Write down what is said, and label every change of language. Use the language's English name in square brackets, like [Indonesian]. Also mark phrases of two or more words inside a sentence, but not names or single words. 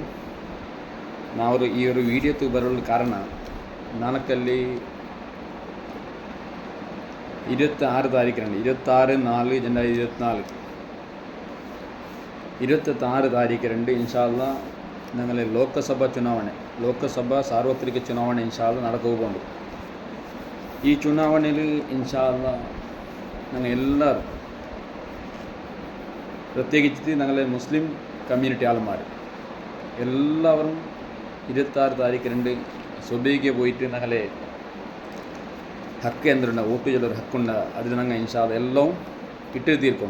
[Kannada] ನಾವು ಈ ಒಂದು ವಿಡಿಯೋ ಬರಲು ಕಾರಣ, ನಾಲ್ಕಲ್ಲಿ 26 ತಾರೀಕಿನಲ್ಲಿ 26/4/2024 26 ತಾರೀಕಿರಂದು ಇನ್ಶಾಲ್ಲಾ ഞങ്ങളെ ಲೋಕಸಭಾ ಸಾರ್ವತ್ರಿಕ ಚುನಾವಣೆ ಇನ್ಶಾಲ್ಲಾ നടക്കുന്നുണ്ട്. [Malayalam] ഈ ചുനാവണയിൽ ഇൻഷാല്ലാ ഞങ്ങൾ എല്ലാവരും, പ്രത്യേകിച്ച് ഞങ്ങളെ മുസ്ലിം കമ്മ്യൂണിറ്റി ആൾമാർ എല്ലാവരും 26 താരീഖിനുണ്ട് സുബഹിക്ക് പോയിട്ട് ഞങ്ങളെ ഹക്ക് എന്തുണ്ട്, വോട്ട് ചെയ്തൊരു ഹക്കുണ്ട്, അതിൽ ഞങ്ങൾ ഇൻഷാല്ലാ എല്ലാം ഇട്ട് തീർക്കും.